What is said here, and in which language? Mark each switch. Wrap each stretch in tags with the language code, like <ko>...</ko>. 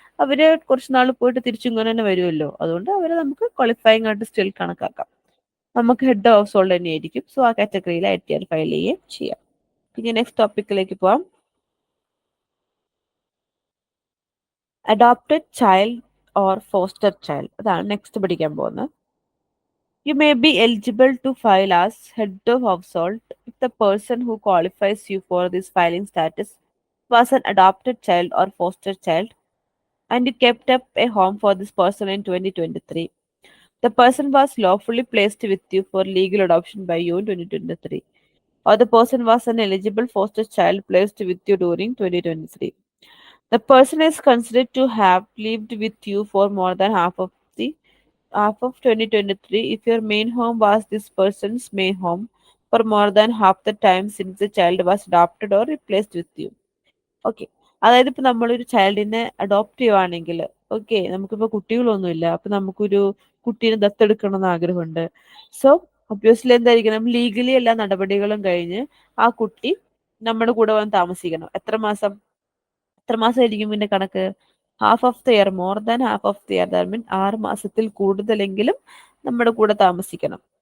<ml>അവര് കുറച്ച് നാൾ പോയിട്ട് തിരിച്ചിങ്ങനെ തന്നെ വരുമല്ലോ, അതുകൊണ്ട് അവരെ നമുക്ക് ക്വാളിഫൈങ് ആയിട്ട് സ്റ്റിൽ കണക്കാക്കാം. നമുക്ക് ഹെഡ് ഓഫ് ഹൗസ് ഹോൾഡ് തന്നെയായിരിക്കും. സോ ആ കാറ്റഗറിയിൽ ITR ഫയൽ ചെയ്യുകയും ചെയ്യാം. പിന്നെ നെക്സ്റ്റ് ടോപ്പിക്കിലേക്ക് പോവാം. Adopted child or foster child, അതാണ് നെക്സ്റ്റ് പഠിക്കാൻ പോകുന്നത്.</ml> <en>You may be eligible to file as head of household if the person who qualifies you for this filing status was an adopted child or foster child and you kept up a home for this person in 2023. The person was lawfully placed with you for legal adoption by you in 2023, or the person was an eligible foster child placed with you during 2023. The person is considered to have lived with you for more than half of 2023 if your main home was this person's main home for more than half the time since the child was adopted or replaced with you. Okay.</en> <ml>അതായത് ഇപ്പൊ നമ്മളൊരു ചൈൽഡിനെ adopt ചെയ്യുവാണെങ്കിൽ, okay, നമുക്കിപ്പോ കുട്ടികളൊന്നുമില്ല, അപ്പൊ നമുക്കൊരു കുട്ടീനെ ദത്തെടുക്കണം എന്ന് ആഗ്രഹമുണ്ട്. സോ ഒബ്വിയസ്ലി എന്തായിരിക്കണം, ലീഗലി എല്ലാ നടപടികളും കഴിഞ്ഞ് ആ കുട്ടി നമ്മുടെ കൂടെ വന്ന് താമസിക്കണം. എത്ര മാസമായിരിക്കും പിന്നെ കണക്ക്?</ml> <en>half of the year, more than half of the year, that mean</en> <ml>6 മാസത്തിൽ കൂടുതലെങ്കിലും നമ്മുടെ കൂടെ താമസിക്കണം.</ml>